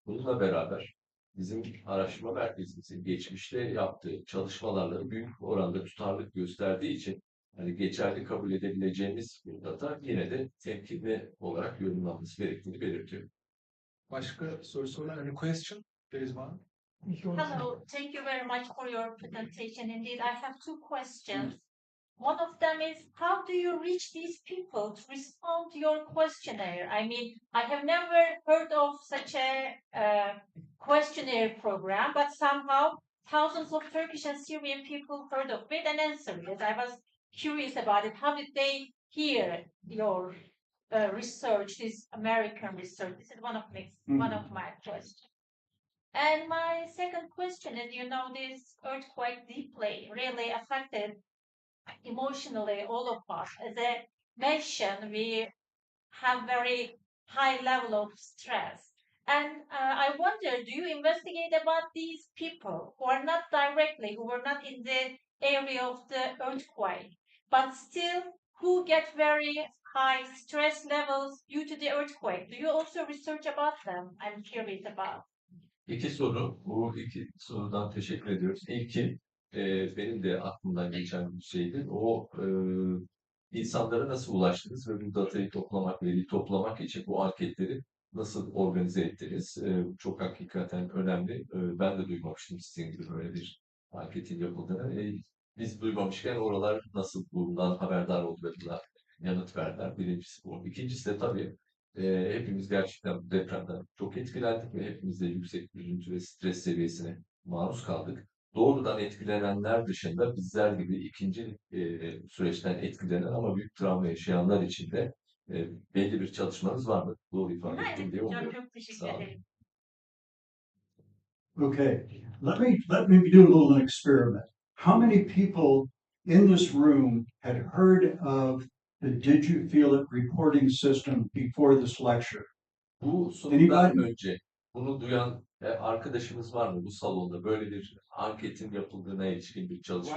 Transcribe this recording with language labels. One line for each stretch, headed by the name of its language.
Turkish: Bununla beraber bizim araştırma merkezimizin geçmişte yaptığı çalışmalarla büyük oranda tutarlılık gösterdiği için hani geçerli kabul edebileceğimiz bir data yine de temkinli olarak yorumlanması gerektiğini belirtiyor. Başka sorusu olan
English: any question? There is one. Hello, thank you very much for your presentation. Indeed, I have two questions. One of them is, how do you reach these people to respond to your questionnaire? I mean, I have never heard of such a questionnaire program, but somehow thousands of Turkish and Syrian people heard of it and answered it. I was curious about it. How did they hear your research, this American research? This is one of my questions. And my second question is, this earthquake deeply really affected emotionally all of us. As a nation, we have very high level of stress. And I wonder, do you investigate about these people who are not directly, who were not in the area of the earthquake, but still who get very high stress levels due to the earthquake? Do you also research about them? I'm curious about.
Turkish: İki soru, bu iki sorudan teşekkür ediyoruz. İlki benim de aklımdan geçen bir şeydi. O insanlara nasıl ulaştınız ve bu datayı toplamak, veriyi toplamak için bu anketleri nasıl organize ettiniz? Çok hakikaten önemli. Ben de duymamıştım sizin gibi böyle bir anketin yapıldığını. Biz duymamışken oralar nasıl bundan haberdar oldu ve buna yanıt verdiler. Birincisi bu. İkincisi de tabii hepimiz gerçekten bu depremden çok etkilendik ve hepimiz de yüksek üzüntü ve stres seviyesine maruz kaldık. Doğrudan etkilenenler dışında bizler gibi ikinci süreçten etkilenen ama büyük travma yaşayanlar için de belli bir çalışmanız var mı? Doğru ifade ettim diye umuyorum. Çok teşekkür Sağ olun. ederim.
English: Okay, let me do a little experiment. How many people in this room had heard of the Did You Feel It reporting system before this lecture?
Turkish: Bu sunumdan önce bunu duyan arkadaşımız var mı bu salonda? Böyle bir anketin yapıldığına ilişkin bir çalışma.